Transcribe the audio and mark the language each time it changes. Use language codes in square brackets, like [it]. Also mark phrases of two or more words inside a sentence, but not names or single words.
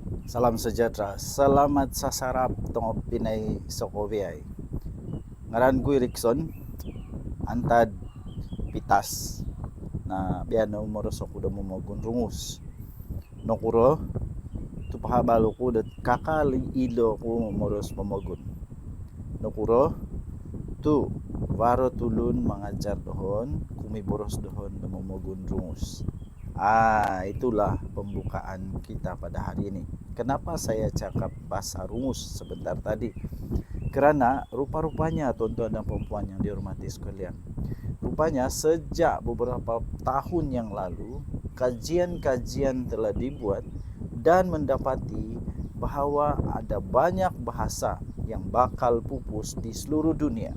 [drg] Salam sejahtera, selamat sasarap tong Pinay Sokoviay. Ngaran ko Rickson, antad pitas. Na biano moros ako da momogun rungus. Nokuro, tu pahabalo ko dat kakali ilo ko moros momogun. Nokuro, tu waro tulun mangajar dohon, kumiboros dohon da momogun rungus. [ms] Itulah pembukaan kita pada hari ini. Kenapa saya cakap bahasa rumus sebentar tadi? Kerana rupa-rupanya tuan-tuan dan puan-puan yang dihormati sekalian, rupanya sejak beberapa tahun yang lalu kajian-kajian telah dibuat dan mendapati bahawa ada banyak bahasa yang bakal pupus di seluruh dunia.